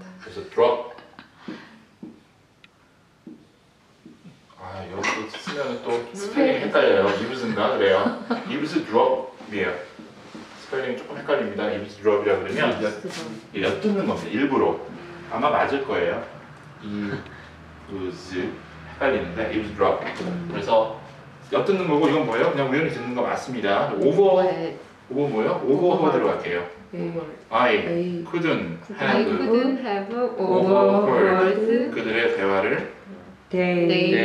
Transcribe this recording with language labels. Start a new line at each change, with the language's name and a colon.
Korean: 그래서 drop. 여기 또 쓰면 또 스펠링 헷갈려요. eaves인가 그래요. eavesdrop이에요. 스펠링 조금 헷갈립니다. eavesdrop이라 그러면 엿듣는 겁니다. 일부러. 아마 맞을 거예요. eavesdrop 헷갈리는데 eavesdrop. 그래서 엿듣는 거고 이건 뭐예요? 그냥 우연히 듣는 거 맞습니다. 오버 뭐예요? 오버허드로 갈게요.
English: I couldn't have overheard 그들의 대화를 their